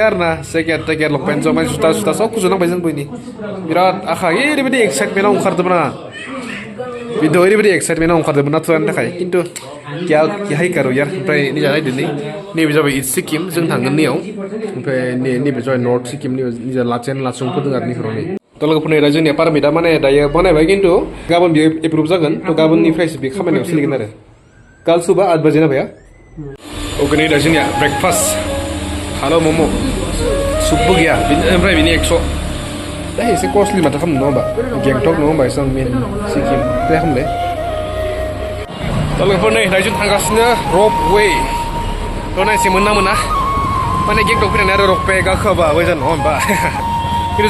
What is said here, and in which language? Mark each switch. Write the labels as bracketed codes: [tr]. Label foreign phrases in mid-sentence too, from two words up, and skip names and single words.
[brx] आरोना जेकेट टेकेट लंपेन्ट जमाय जुथा सब नांबाय जों बयनि बिराद आखा ओरैबायदि एक्साइटमेन्टआव ओंखारदोंमोन आं बिदिनो ओरैबायदि एक्साइटमेन्टआव ओंखारदोंमोन नाथुलानि थाखाय खिन्थु हाय कारो यार ओमफ्राय निजा नायदो नैबे जाबाय इस्ट सिक्किम जों थांगोन नैयाव ओमफ्राय नैबे जाबाय नर्थ सिक्किम निजा लाचुंफोर दं आरो नैफोराव नै थ' लोगोफोरनि दा जोंनिया पारमिटआ माने दायो बानायबाय खिन्थु गाबोन बियो एप्रुभ जागोन थ' गाबोननिफ्रायसो बे खामानियाव सोलिगोन आरो [hi] काल सुबह 8 बजे ना भैया [brx] अके नै दा जोंनिया ब्रेकफास्ट हालो मम' सुपबो गैया ओमफ्राय बिनि 100 दा एसे कस्टलि माथो खालामनो नङा होमबा गेंटक नङा होमबा एसेबां मेन सिक्किम दे खालामलाय थ' लोगोफोर नै दायो जों थांगासिनो रप वे थ' नायसै मोना माने गेंटक फैनानै आरो रप वे गाखोआबा मोजां नङा होमबा खिन्थु